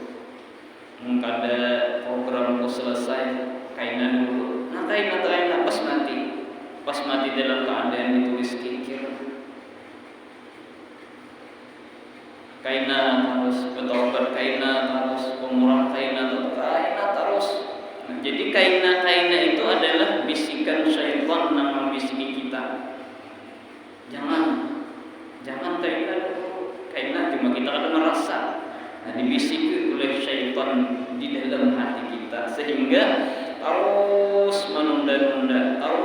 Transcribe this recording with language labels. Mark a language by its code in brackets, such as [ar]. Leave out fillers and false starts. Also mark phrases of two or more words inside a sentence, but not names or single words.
[bjn] Mengkada programku selesai, kaina dulu. Nah, kaina pas mati dalam keadaan ditulis kikir. Kaina harus bertobat, kaina harus pemurah, kaina terus. [id] Nah, jadi kaina itu adalah bisikan syaitan yang membisiki kita. Jangan kaina cuma kita akan merasa. Nah, dibisiki oleh syaitan di dalam hati kita sehingga terus menunda-nunda.